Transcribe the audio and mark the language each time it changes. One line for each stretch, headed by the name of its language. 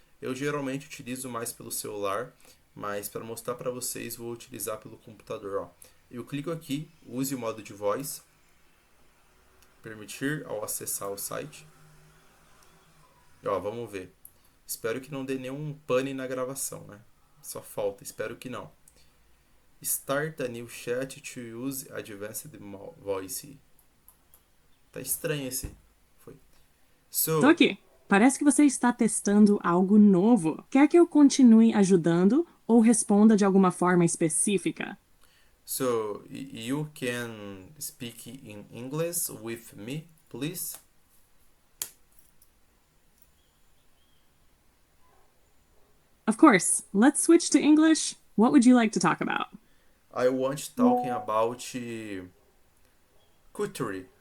Portuguese: Eu geralmente utilizo mais pelo celular, mas para mostrar para vocês vou utilizar pelo computador, ó. Eu clico aqui, use o modo de voz, permitir ao acessar o site. E, ó, vamos ver. Espero que não dê nenhum pane na gravação, né? Só falta, espero que não.
English: Start a new chat to use advanced voice.
Portuguese: Tá estranho esse. Foi. Tô
English: So,
Portuguese: aqui. Parece que você está testando algo novo. Quer que eu continue ajudando ou responda de alguma forma específica?
English: you can speak in English with me, please? Of course. Let's switch to English. What would you like to talk about? I want talking about culture.